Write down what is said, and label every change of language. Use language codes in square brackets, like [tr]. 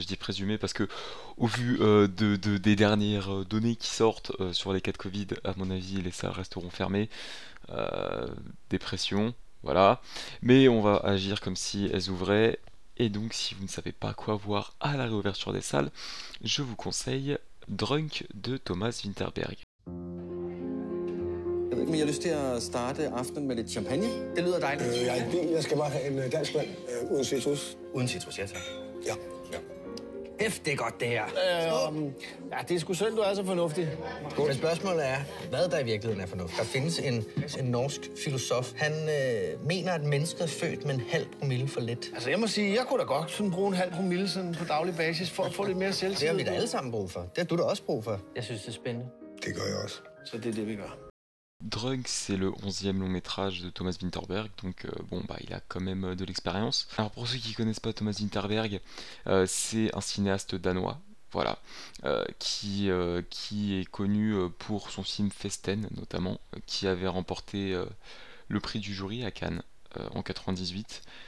[fr] Je dis présumée parce que, au vu des dernières données qui sortent sur les cas de Covid, à mon avis, les salles resteront fermées. Dépression, voilà. Mais on va agir comme si elles ouvraient. Et donc, si vous ne savez pas quoi voir à la réouverture des salles, je vous conseille Drunk de Thomas Vinterberg. [da] Jeg ved ikke, men jeg har lyst til at starte aftenen med lidt champagne. Det lyder dejligt. Jeg er i bil. Jeg skal bare have en dansk vand uden citrus. Uden citrus, ja tak. Ja. Kæft, det er godt, det her. Ja, det er sgu synd, du er så fornuftig. Godt. Men spørgsmålet er, hvad der i virkeligheden er fornuft? Der findes en norsk filosof. Han mener, at mennesket er født med en halv promille for lidt. Altså, jeg må sige, jeg kunne da godt sådan bruge en halv promille sådan på daglig basis for at få lidt mere selvtid. Det har vi da alle sammen brug for. Det har du da også brug for. Jeg synes, det er spændende. Det gør jeg også. Så det er det, vi gør. [fr] Drunk, c'est le 11e long métrage de Thomas Vinterberg, donc il a quand même de l'expérience. Alors pour ceux qui connaissent pas Thomas Vinterberg, c'est un cinéaste danois, voilà, qui est connu pour son film Festen notamment, qui avait remporté le prix du jury à Cannes en 98.